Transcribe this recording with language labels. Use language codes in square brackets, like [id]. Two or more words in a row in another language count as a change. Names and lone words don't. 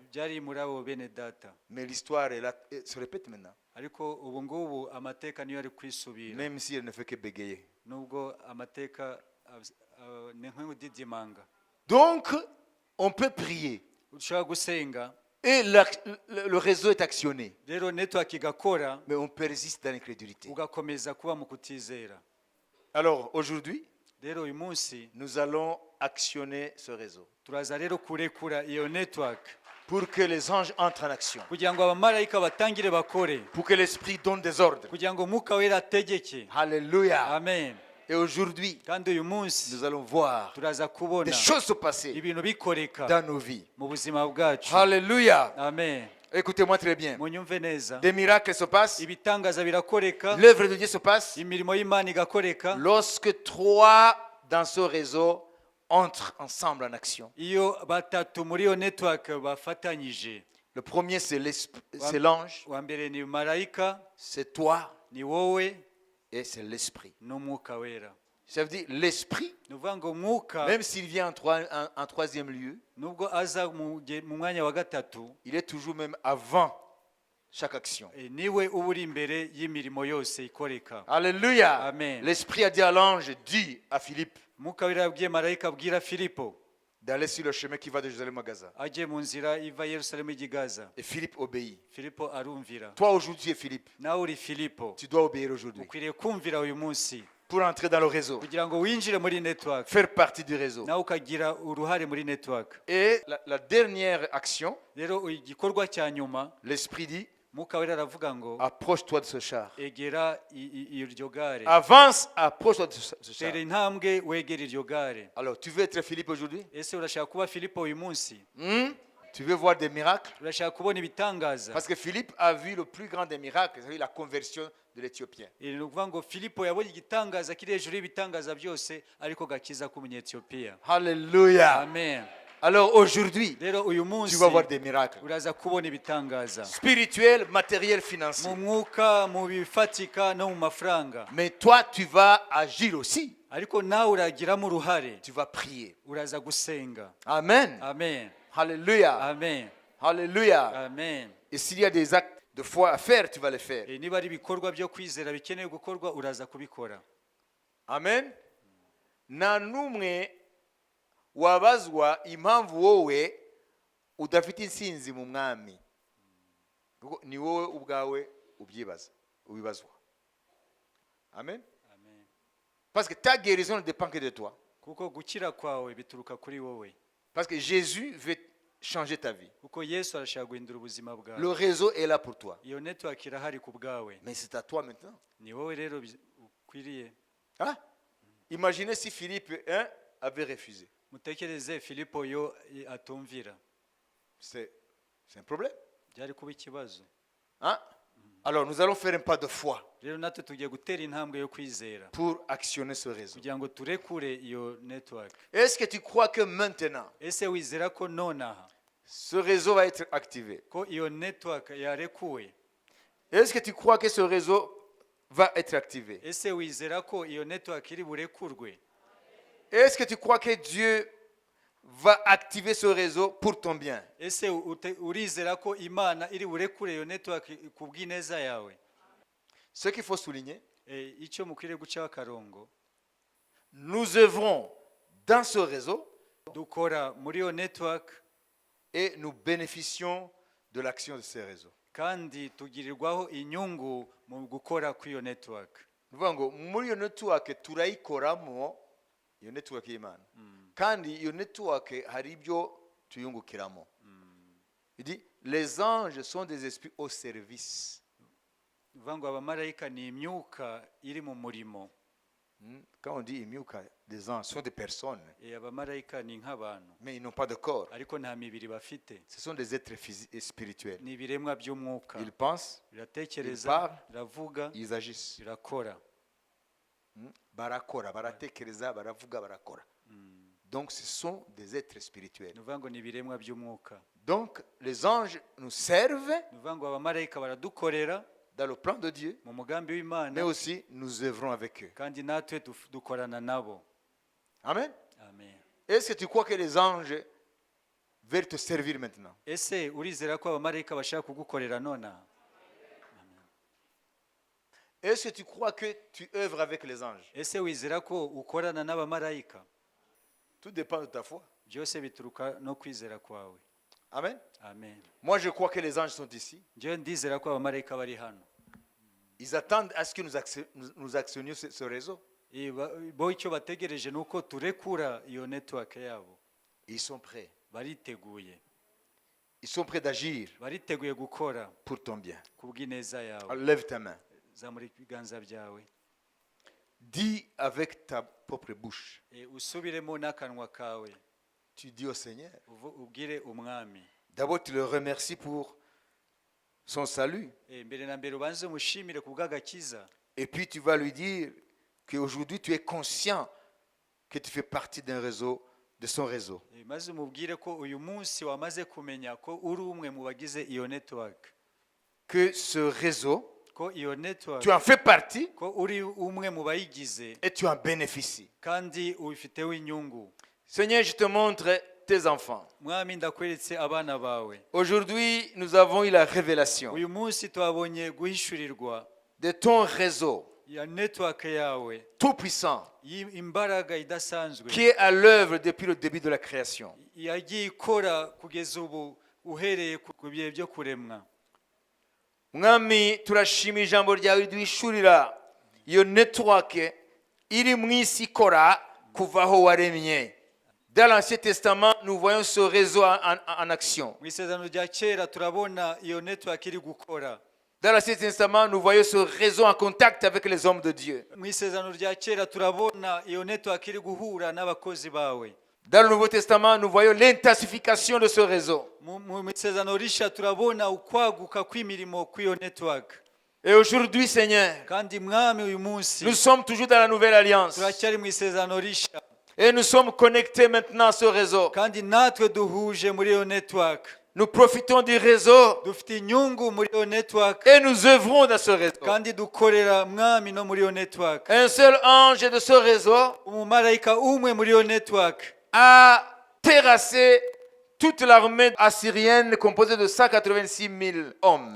[rw] byari muri abo bene data, [fr] Mais l'histoire est là, elle se répète maintenant. [rw] ariko ubu ngubu amateka niyo ari kwisubira, [fr] Même si elle ne fait que bégayer. [rw] nubwo amateka ni nk'udidimanga. [fr] Donc, on peut prier. [rw] ushobora gusenga [fr] Et le réseau est actionné. [rw] rero network igakora [fr] Mais on persiste dans l'incrédulité. [rw] ugakomeza kuba mu kutizera. [fr] Alors aujourd'hui, [rw] Rero uyu munsi [fr] nous allons actionner ce réseau [rw] turaza rero kurekura iyo network [fr] pour que les anges entrent en action, [rw] kugira ngo abamarayika batangire bakore, [fr] pour que l'Esprit donne des ordres. [rw] kugira ngo umwuka wera ategeke. [fr] Alléluia. [rw] Amen. [fr] Et aujourd'hui, [rw] Kandi uyu munsi [fr] nous allons voir [rw] turaza kubona [fr] des choses se passer [rw] ibintu bikoreka [fr] dans nos vies. [rw] mu buzima bwacu. [fr] Alléluia. [rw] Amen. [fr] Écoutez-moi très bien. [rw] Munyumve neza, [fr] Des miracles se passent. [rw] ibitangaza birakoreka, [fr] L'œuvre de Dieu se passe [rw] imirimo y'Imana igakoreka [fr] lorsque 3 dans ce réseau entrent ensemble en action. [rw] iyo batatu muri iyo network bafatanyije. [fr] Le premier, c'est c'est l'ange, [rw] Wa mbere ni marayika, [fr] c'est toi [rw] ni wowe [fr] et c'est l'esprit. [rw] n'umwuka wera. [fr] Ça veut dire l'esprit, [rw] Ni ukuvuga ngo umwuka [fr] même s'il vient en troisième lieu, [rw] nubwo aza mu mwanya wa gatatu, [fr] il est toujours même avant chaque action. [rw] niwe uba uri imbere y'imirimo yose ikoreka. [fr] Alléluia. [rw] Amen. [fr] L'esprit a dit à l'ange, dis à Philippe [rw] Umwuka wera yabwiye marayika abwira Filipo [fr] d'aller sur le chemin qui va de Jérusalem à Gaza. [rw] ajye mu nzira iva Yerusalemu ijya i Gaza. [fr] Et Philippe obéit. [rw] Filipo arumvira. [fr] Toi aujourd'hui, tu es Philippe. [rw] Nawe uri Filipo, [fr] Tu dois obéir aujourd'hui [rw] ukwiriye kumvira uyu munsi [fr] pour entrer dans le réseau, [rw] kugira ngo winjire muri network, [fr] faire partie du réseau. [rw] nawe ukagira uruhare muri network. [fr] Et la dernière action, [rw] Rero igikorwa cya nyuma, [fr] l'esprit dit, [rw] Mwuka wera aravuga ngo [fr] approche-toi de ce char. [rw] egera iryo gare, [fr] Avance, approche-toi de ce char. [rw] tera intambwe wegera iryo gare. [fr] Alors, tu veux être Philippe aujourd'hui? [rw] Ese urashaka kuba Filipo uyu munsi? [fr] Tu veux voir des miracles? [rw] Urashaka kubona ibitangaza? [fr] Parce que Philippe a vu le plus grand des miracles, c'est la conversion de l'Éthiopien. [rw] Ni ukuvuga ngo Filipo yabonye igitangaza kiri hejuru y'ibitangaza byose, ariko gakiza k'umunyetiyopiya. [fr] Alléluia. [rw] Amen. [fr] Alors aujourd'hui, [rw] Rero uyu [fr] tu [rw] munsi [fr] vas voir des miracles. [rw] uraza kubona ibitangaza [fr] Spirituels, matériels, [rw] mu [fr] financiers. [rw] mwuka, mu bifatika no mu mafaranga. [fr] Mais toi, tu vas agir aussi. [rw] Ariko nawe uragiramo uruhare, [fr] Tu vas prier. [rw] uraza gusenga. Amen. Amen. [fr] Alléluia. [rw] Amen. [fr] Alléluia. [rw] Amen. [fr] Et s'il y a des actes de foi à faire, tu vas les faire. [rw] Niba ari ibikorwa byo kwizera bikeneye gukorwa, uraza kubikora. Amen. Nta n'umwe wabazwa impamvu wowe udafite intsinzi mu mwami. Kuko ni wowe ubwawe ubibazwa. Amen. Amen. [fr] Parce que ta guérison ne dépend que de toi. [rw] Kuko gukira kwawe bituruka kuri wowe. [fr] Parce que Jésus veut changer ta vie. [rw] Kuko Yesu arashaka guhindura ubuzima [fr] Le [rw] bwawe. [fr] réseau est là pour toi. [rw] Iyo network irahari ku bwawe. [fr] Mais c'est à toi maintenant. [rw] Ni wowe rero ukwiriye. [fr] Hein? Imaginez si Philippe avait refusé. [rw] Mutekereze Filipo yo atumvira. [fr] C'est un problème. [rw] Byari kuba ikibazo. [fr] Hein? Alors nous allons faire un pas de foi [rw] Rero natwe tugiye gutera intambwe yo kwizera [fr] pour actionner ce réseau. [rw] kugira ngo turekure iyo network. [fr] Est-ce que tu crois que maintenant, [rw] Ese wizera ko nonaha [fr] ce réseau va être activé? [rw] ko iyo network yarekuwe? [fr] Est-ce que tu crois que ce réseau va être activé? [rw] Ese wizera ko iyo network iri burekurwe? [fr] Est-ce que tu crois que Dieu va activer ce réseau pour ton bien? [rw] Ese urizera ko Imana iri burekure iyo network ku bw'ineza yawe? [fr] Ce qu'il faut souligner, [rw] Icyo mukwiriye gucaho akarongo, [fr] nous œuvrons dans ce réseau [rw] dukora muri iyo network [fr] et nous bénéficions de l'action de ce réseau. [rw] kandi tugirirwaho inyungu mu gukora kw'iyo network. Nuvuga ngo muri iyo network turayikoramo, iyo network y'Imana, kandi iyo network hari ibyo tuyungukiramo. [fr] Il dit les anges sont des esprits au service. [rw] Uvuga ngo abamarayika ni imyuka iri mu murimo. [fr] Quand on dit imyuka, des anges sont des personnes, [rw] Abamarayika ni nk'abantu [fr] mais ils n'ont pas de corps. [rw] ariko nta mibiri bafite. [fr] Ce sont des êtres physiques et spirituels. [rw] Ni ibiremwa by'umwuka. [fr] Ils pensent, [rw] Biratekereza, biravuga, [fr] ils agissent. [rw] birakora. Barakora, baratekereza, baravuga, barakora. [fr] Donc ce sont des êtres spirituels. [rw] Ni ukuvuga ngo ni ibiremwa by'umwuka. [fr] Donc les anges nous servent [rw] Ni ukuvuga ngo abamarayika baradukorera [fr] dans le plan de Dieu, [rw] mu mugambi [fr] mais [rw] w'Imana, [fr] aussi nous œuvrons avec eux. [rw] kandi natwe dukorana nabo. Amen. Amen. [fr] Est-ce que tu crois que les anges veulent te servir maintenant? [rw] Ese urizera ko abamarayika bashaka kugukorera nonaha? [fr] Est-ce que tu crois que tu œuvres avec les anges? [rw] Ese wizera ko ukorana n'abamarayika? [fr] Tout dépend de ta foi. [rw] Byose bituruka no kwizera kwawe. Amen. amen. [fr] Moi, je crois que les anges sont ici. [rw] Njyewe ndizera ko abamarayika bari hano. [fr] Ils attendent à ce que nous actionnions ce réseau. [rw] Bo icyo bategereje ni uko turekura iyo network yabo. [fr] Ils sont prêts. [rw] Bariteguye. [fr] Ils sont prêts d'agir [rw] Bariteguye gukora [fr] pour ton bien. [rw] kubw'ineza yawe. [fr] Alors, lève ta main. [rw] Zamura ibiganza byawe. [fr] Dis avec ta propre bouche. [rw] Usubiremo n'akanwa kawe. [fr] Tu dis au Seigneur. [rw] Ubwire umwami. [fr] D'abord, tu le remercies pour son salut. [rw] Mbere na mbere ubanze umushimire kubw'agakiza. [fr] Et puis, tu vas lui dire qu'aujourd'hui, tu es conscient que tu fais partie d'un réseau, de son réseau. [rw] Maze umubwire ko uyu munsi wamaze kumenya ko uri umwe mu bagize iyo network. [fr] Que ce réseau, [rw] Ko iyo network [fr] tu en fais partie [rw] ko uri umwe mu bayigize [fr] et tu en bénéficies. [rw] kandi ubifiteho inyungu. [fr] Seigneur, je te montre tes enfants. [rw] Mwami ndakweretse abana bawe. [fr] Aujourd'hui, nous avons eu la révélation [rw] Uyu munsi twabonye guhishurirwa [fr] de ton réseau [rw] ya network yawe [fr] tout puissant [rw] imbaraga idasanzwe [fr] qui est à l'œuvre depuis le début de la création. [rw] yagiye ikora kugeza ubu uhereye ku bihe byo kuremwa. Mwami, turashima ijambo ryawe riduhishurira iyo network iri mu isi ikora kuva aho waremye. [fr] Dans l'Ancien Testament, nous voyons ce réseau en action. [rw] Mu isezerano rya kera turabona iyo network iri gukora. [fr] Dans l'Ancien Testament, nous voyons ce réseau en contact avec les hommes de Dieu. [rw] Mu isezerano rya kera turabona iyo network iri guhura n'abakozi bawe. [fr] Dans le Nouveau Testament, nous voyons l'intensification de ce réseau. [rw] Mu isezerano rishya turabona ukwaguka kw'imirimo kw'iyo network. [fr] Et aujourd'hui, Seigneur, [rw] Kandi mwami uyu munsi [fr] nous sommes toujours dans la nouvelle alliance. [rw] turacyari mu isezerano rishya. [fr] Et nous sommes connectés maintenant à ce réseau. [rw] Kandi natwe duhuje muri iyo network. [fr] Nous profitons du réseau [rw] Dufite inyungu muri iyo network [fr] et nous œuvrons dans ce réseau. [rw] kandi dukorera mwami no muri iyo network. [fr] Un seul ange de ce réseau [rw] Umumarayika umwe muri iyo network [fr] a terrassé toute l'armée assyrienne composée de 186 000 hommes.